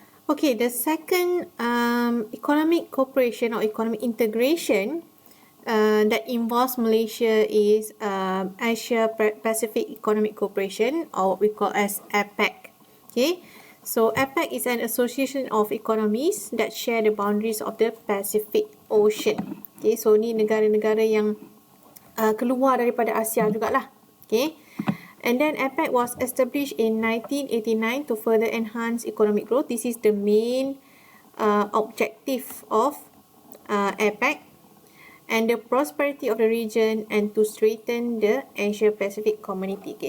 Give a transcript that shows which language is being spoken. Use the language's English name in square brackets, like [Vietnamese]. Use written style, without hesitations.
[English] Okay, the second economic cooperation or economic integration that involves Malaysia is Asia Pacific Economic Cooperation, or what we call as APEC. Okay, so APEC is an association of economies that share the boundaries of the Pacific Ocean. [Malay] Okay, so ni negara-negara yang keluar daripada Asia jugalah. Okay. [English] And then APEC was established in 1989 to further enhance economic growth. This is the main objective of APEC and the prosperity of the region and to strengthen the Asia Pacific community.